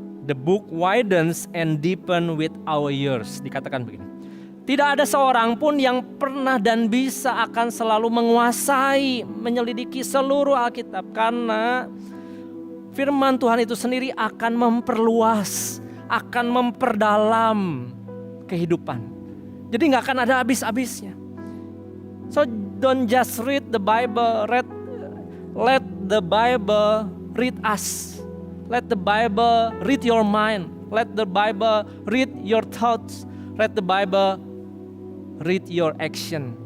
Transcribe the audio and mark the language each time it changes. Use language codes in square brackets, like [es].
[en] The book widens and deepens with our years. [id] Dikatakan begini, tidak ada seorang pun yang pernah dan bisa akan selalu menguasai, menyelidiki seluruh Alkitab. Karena firman Tuhan itu sendiri akan memperluas, akan memperdalam kehidupan. Jadi gak akan ada habis-habisnya. [en] So don't just read the Bible, let the Bible read us. Let the Bible read your mind. Let the Bible read your thoughts. Let the Bible read your action.